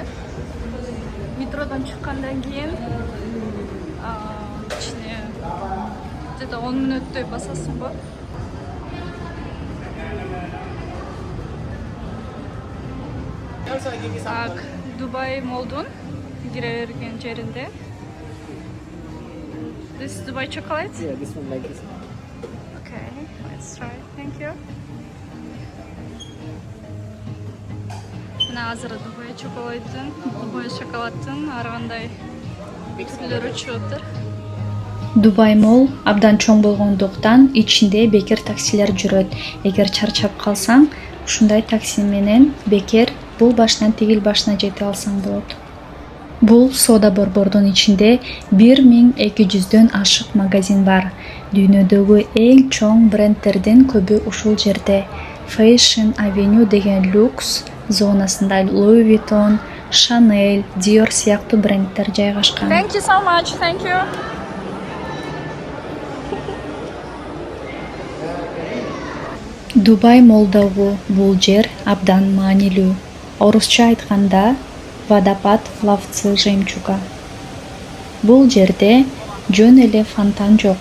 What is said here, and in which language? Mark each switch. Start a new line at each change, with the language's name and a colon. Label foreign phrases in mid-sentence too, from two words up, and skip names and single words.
Kyrgyz: Метродон чыккандан кийин ичине где-то 10 мүнөттөй басасың го. Так, Дубай Моллдун кире берген жеринде.
English: This is Dubai chocolate? Yeah, this one like this. Okay, let's try. Thank you.
Kyrgyz: Мына азыр Дубай чоколаттын, Дубай шоколадтын ар кандай түрлөрү чыгыптыр. Дубай Молл абдан чоң болгондуктан ичинде бекер таксилер жүрөт. Эгер чарчап калсаң, ушундай такси менен бекер бул башынан тигил башына жете алсаң болот. Бул соода борбордун ичинде 1200дөн ашык магазин бар. Дүйнөдөгү эң чоң брендтердин көбү ушул жерде. Fashion Avenue деген люкс зонасында Louis Vuitton, Chanel, Dior сыяктуу брендтер жайгашкан.
English: Thank you so much. Thank you.
Kyrgyz: Дубай Моллдогу бул жер абдан маанилүү. Орусча айтканда
Russian: водопад ловцы жемчуга.
Kyrgyz: Бул жерде жөн эле фонтан жок.